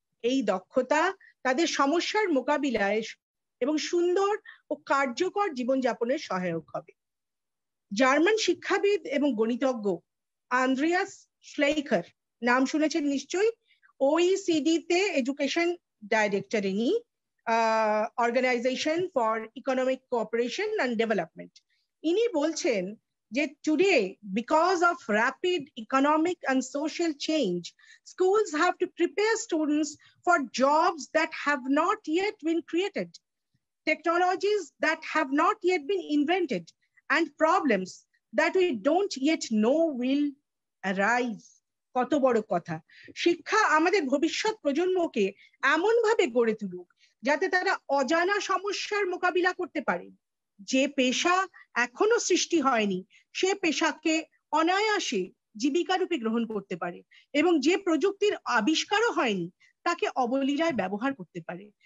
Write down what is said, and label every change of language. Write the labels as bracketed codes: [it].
[bn] এই দক্ষতা তাদের সমস্যার মোকাবিলায় এবং সুন্দর ও কার্যকর জীবনযাপনের সহায়ক হবে। জার্মান শিক্ষাবিদ এবং গণিতজ্ঞ আন্দ্রিয়াস শ্লেইখার নাম শুনেছেন নিশ্চয়ই। OECD তে এডুকেশন ডাইরেক্টর ইনি, organisation for economic cooperation and development. ইনি বলছেন যে [en] Today because of rapid economic and social change schools have to prepare students for jobs that have not yet been created, technologies that have not yet been invented, and problems that we don't yet know will arise. [bn] কত বড় কথা। শিক্ষা আমাদের ভবিষ্যৎ প্রজন্মকে এমন ভাবে গড়ে তুলুক যাতে তারা অজানা সমস্যার মোকাবিলা করতে পারে। যে পেশা এখনো সৃষ্টি হয়নি সে পেশাকে অনায়াসে জীবিকা রূপে গ্রহণ করতে পারে, এবং যে প্রযুক্তির আবিষ্কারও হয়নি তাকে অবলীলায় ব্যবহার করতে পারে।